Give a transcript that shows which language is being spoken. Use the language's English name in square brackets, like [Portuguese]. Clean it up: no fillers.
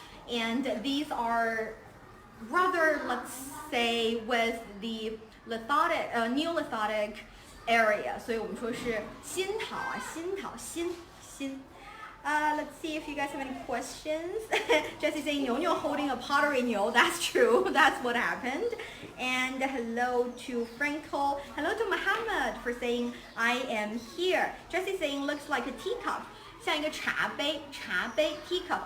[English] And these are rather, let's say, with the Neolithic area. [Chinese] 所以我们说是新陶啊，新陶，新。 [English] Let's see if you guys have any questions. Jessie saying, 牛牛 holding a pottery 牛.That's true. That's what happened. And hello to Frankel. Hello to Muhammad for saying, I am here. Jessie saying, looks like a teacup. [Chinese] 像一个茶杯 teacup.